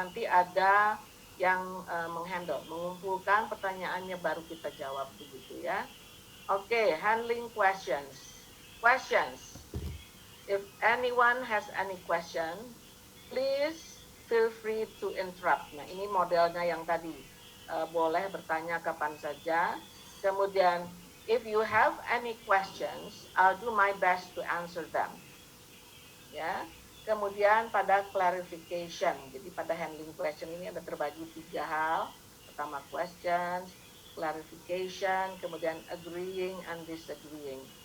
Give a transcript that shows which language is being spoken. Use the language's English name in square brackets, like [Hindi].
[Indonesian] Nanti ada yang mengumpulkan pertanyaannya baru kita jawab begitu ya. [English] Oke, handling questions. Questions. If anyone has any question, please feel free to interrupt. [Indonesian] Nah, ini modelnya yang tadi. Boleh bertanya kapan saja. Kemudian [English] if you have any questions, I'll do my best to answer them. Ya. [Indonesian] Kemudian pada clarification, jadi pada handling question ini ada terbagi 3 hal. Pertama questions, clarification, kemudian agreeing and disagreeing.